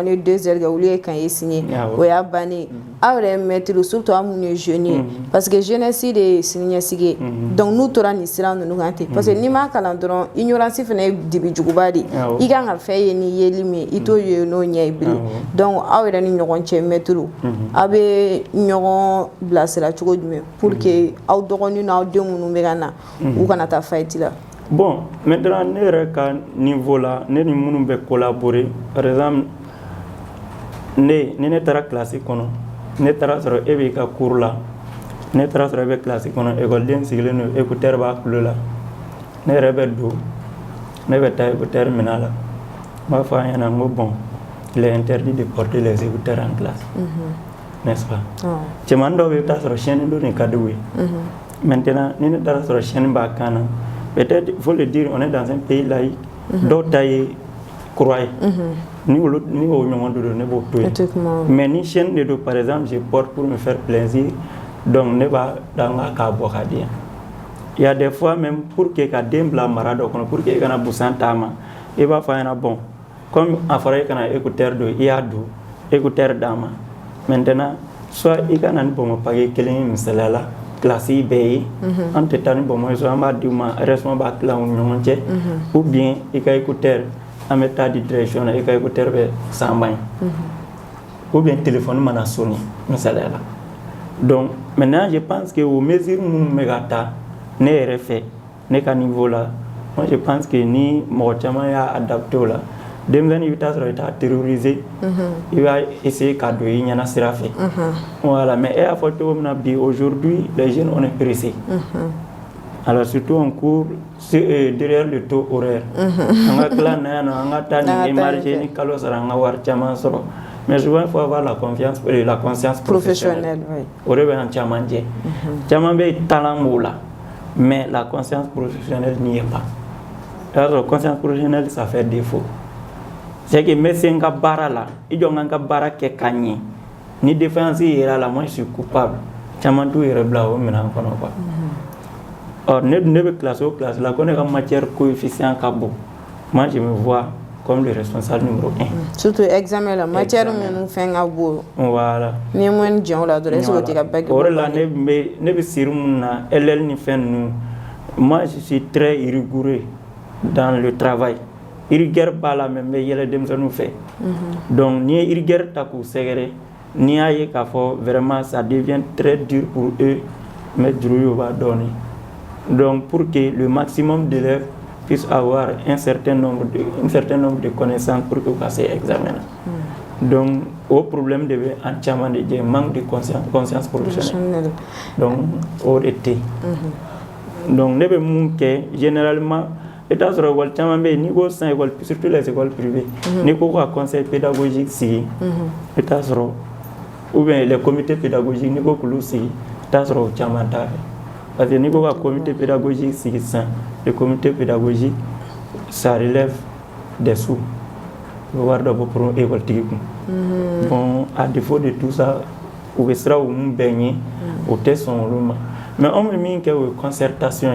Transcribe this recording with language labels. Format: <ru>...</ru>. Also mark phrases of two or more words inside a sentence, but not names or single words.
<bm>ye 2 heures kɛ olu ye</bm> <fr>cahier signé</fr> <bm>o y'a bannen aw yɛrɛ maître surtout aw minnu ye jeunes ye</bm> <fr>parce que jeunesse</fr> <bm>de ye siniɲɛsigi ye donc n'u tora nin sira ninnu kan ten</bm> <fr>parce que</fr> <bm>n'i m'a kalan dɔrɔn ignorance fana ye dibijuguba de i kan ka fɛn ye ni yeli min ye i t'o ye n'o ɲɛ ye bilen donc aw yɛrɛ ni ɲɔgɔn cɛ maître aw bɛ ɲɔgɔn bilasira cogo jumɛn</bm> <fr>pour que</fr> <bm>aw dɔgɔnin n'aw den minnu bɛ ka na u kana taa fight la</bm> <fr>Bon, maintenant,</fr> <bm>ne yɛrɛ ka niveau la ne ni minnu bɛ collaborer</bm> <fr>par exemple</fr> <bm>ni ne taara classe kɔnɔ ne taara sɔrɔ e b'i ka cours la ne taara sɔrɔ e bɛ classe kɔnɔ école sigilen don écouteur b'a tulo la ne yɛrɛ bɛ don ne bɛ taa écouteur minɛ a la n b'a fɔ a ɲɛna n ko</bm> <fr>bon il est interdit de porter les écouteurs en classe n'est-ce pas</fr> <bm>cɛman dɔw bɛ i bɛ taa sɔrɔ chaîne dɔ de ka d'u ye maintenant ni ne taara sɔrɔ chaîne b'a kan na</bm> <fr>peut-être il faut le dire on est dans un pays laïque</fr> <bm>dɔw ta ye croix ye ni o ɲɔgɔn de don ne b'o to yen mais ni chaîne de don</bm> <fr>par exemple je porte pour me faire plaisir</fr> <bm>donc ne b'a da n k'a bɔ ka di yan</bm> <fr>il y a des fois même pour que</fr> <bm>ka den bila mara dɔ kɔnɔ</bm> <fr>pour que</fr> <bm>e kana busan t'a ma i b'a fɔ a ɲɛna</bm> <fr>bon comme</fr> <bm>a fɔra e kana écouteur don i y'a don écouteur d'a ma maintenant soit i ka na ni bɔnbɔn paquet kelen ye misaliya la classe yi bɛɛ ye an tɛ taa ni bɔnbɔn ye so an b'a di u ma restaurant b'a tila u ni ɲɔgɔn cɛ</bm> <fr>ou bien</fr> <bm>i ka écouteur an bɛ taa di direction na i ka écouteur bɛ san ban ye</bm> <fr>ou bien téléphone</fr> <bm>mana sonné misaliya la</bm> <fr>donc maintenant je pense que</fr> <bm>o mesure minnu bɛ ka ta ne yɛrɛ fɛ ne ka niveau la</bm> <fr>moi je pense que</fr> <bm>ni mɔgɔ caman y'a adapté o la denmisɛnnin i bɛ taa sɔrɔ i t'a terroriser i b'a essayer ka don i ɲɛna sira fɛ</bm> <fr>voilà mais</fr> <bm>e y'a fɔ cogo min na bi</bm> <fr>aujourd'hui les jeunes on est pressés alors surtout en cours derrière le taux horaire</fr> <bm>an ka tila na yan nɔ an ka taa nin marché ni kalo sara an ka wari caman sɔrɔ mais</bm> <fr>souvent il faut avoir la conscience professionnelle</fr> <bm>o de bɛ an caman jɛ caman bɛ talent b'o la</bm> <fr>mais la conscience professionnelle n'y est pas alors conscience professionnelle ça fait défaut c'est que</fr> <bm>médecin ka baara la i jɔ n ka baara kɛ ka ɲɛ ni défaillance yera la</bm> <fr>moi je suis coupable</fr> <bm>caman t'u yɛrɛ bila o minɛn kɔnɔ</bm> <fr>quoi or</fr> <bm>ne bɛ classe o classe la ko ne ka</bm> <fr>matière coefficient</fr> <bm>ka bon</bm> <fr>moi je me vois comme le responsable numéro 1 surtout examen</fr> <bm>la matière minnu fɛn ka bon voilà ni moyenne jɛn o la dɔrɔn</bm> <fr>est-ce que</fr> <bm>o tɛ ka bac o de la ne bɛ siri mun na LL ni fɛn ninnu</bm> <fr>moi je suis très rigoureux dans le travail</fr> <bm>rigueur b'a la mais n bɛ yɛlɛ denmisɛnninw fɛ donc n'i ye rigueur ta k'u sɛgɛrɛ n'i y'a ye k'a fɔ</bm> <fr>vraiment ça devient très dur pour eux mais</fr> <bm>juru y'o b'a dɔɔnin</bm> <fr>donc pour que le maximum d'élèves puissent avoir un certain nombre de connaissances pour que</fr> <bm>ka se examen na donc o problème de bɛ an caman de jɛ</bm> <fr>manque de conscience professionnelle donc</fr> <bm>o de tɛ donc ne bɛ mun kɛ généralement i t'a sɔrɔ école caman bɛ yen n'i ko san école</bm> <fr>surtout les écoles privées</fr> <bm>n'i ko ka</bm> <fr>conseil pédagogique</fr> <bm>sigi i t'a sɔrɔ</bm> <fr>ou bien les comités pédagogiques</fr> <bm>n'i ko k'olu sigi i t'a sɔrɔ o caman t'a fɛ</bm> <fr>parce que</fr> <bm>n'i ko ka</bm> <fr>comité pédagogique</fr> <bm>sigi sisan</bm> <fr>le comité pédagogique ça relève des sous</fr> <bm>u bɛ wari dɔ bɔ</bm> <fr>pour école</fr> <bm>tigi kun</bm> <fr>bon à défaut de tout ça</fr> <bm>u bɛ siran u mun bɛɛ ɲɛ u tɛ sɔn olu ma mais an bɛ min kɛ o ye concertation</bm>